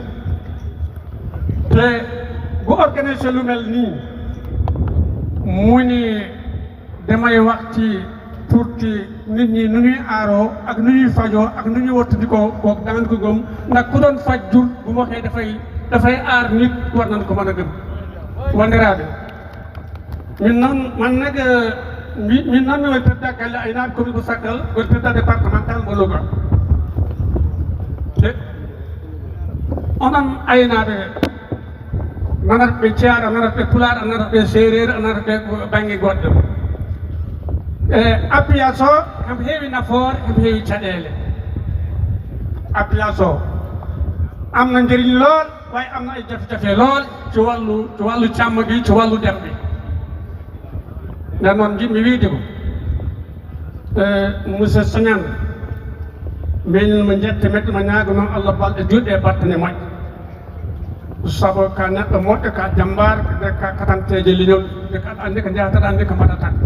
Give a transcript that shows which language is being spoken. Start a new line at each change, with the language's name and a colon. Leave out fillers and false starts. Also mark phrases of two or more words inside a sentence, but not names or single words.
Wolof: te bu organisé lu mel nii mu ni damay wax ci pour ci nit ñi nu ñuy aaroo ak nu ñuy fajoo ak nu ñuy wattandikoo kooku daan ko gëm ndax ku doon faj jur bu ma waxee dafay aar nit war nañ ko mën a gëm
Fula: wandiraaɓe min noon man nag min noon mi woni président galle aynaaɓe commune bu Sakal woni président départemental mo Louga te onon aynaaɓe nanata ɓe Thiar a nanata ɓe Pulaar a nanata ɓe Séeréer a nanata ɓe baŋnge goɗɗo appuyage o emo heewi nafoore emo heewi caɗeele appuyage o
Wolof: am na njëriñ lool waaye am na ay jafe-jafe lool ci wàllu càmm gi ci wàllu dem bi
Fula: nda noon jiɗmi wiide ko monsieur Sagnane mbeñin mo jette meɗɗo mo ñaago noon Allah balɗe juɗɗe e battane moƴƴe sabu ka neɗɗo moƴƴo ka jambar ka katanteje leñol ɓe kaɗa andi ko jahataɗa andi ko mbaɗata